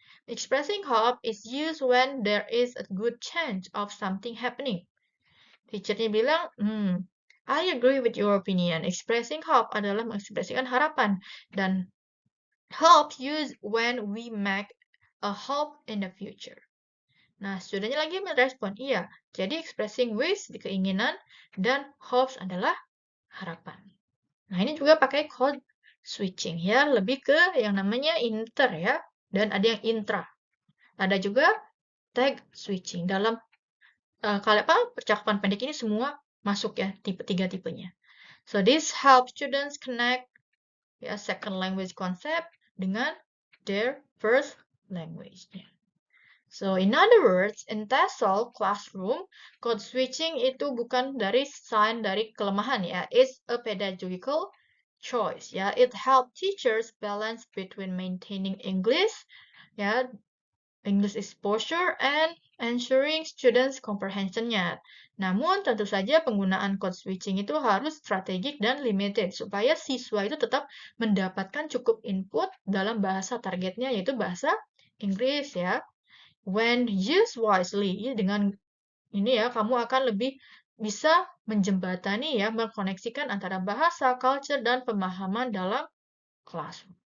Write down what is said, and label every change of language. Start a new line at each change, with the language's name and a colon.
English: Expressing hope is used when there is a good chance of something happening.
Indonesian: Teacher-nya bilang,
English: I agree with your opinion.
Indonesian: Expressing hope adalah mengekspresikan harapan.
English: Dan hope used when we make a hope in the future.
Indonesian: Nah, studentnya lagi merespon, iya. Jadi expressing wish di keinginan dan hopes adalah harapan. Nah, ini juga pakai code switching ya, lebih ke yang namanya inter ya, dan ada yang intra. Ada juga tag switching. Dalam percakapan pendek ini semua masuk ya, tiga tipenya.
English: So this helps students connect ya second language concept dengan their first language-nya. So, in other words, in TESOL classroom, code switching
Indonesian: itu bukan dari sign dari kelemahan ya.
English: It's a pedagogical choice ya. It help teachers balance between maintaining English ya, English exposure and ensuring students comprehension-nya.
Indonesian: Namun, tentu saja penggunaan code switching itu harus strategik dan limited supaya siswa itu tetap mendapatkan cukup input dalam bahasa targetnya yaitu bahasa Inggris ya.
English: When used wisely,
Indonesian: dengan ini ya, kamu akan lebih bisa menjembatani ya, mengkoneksikan antara bahasa, culture, dan pemahaman dalam kelas.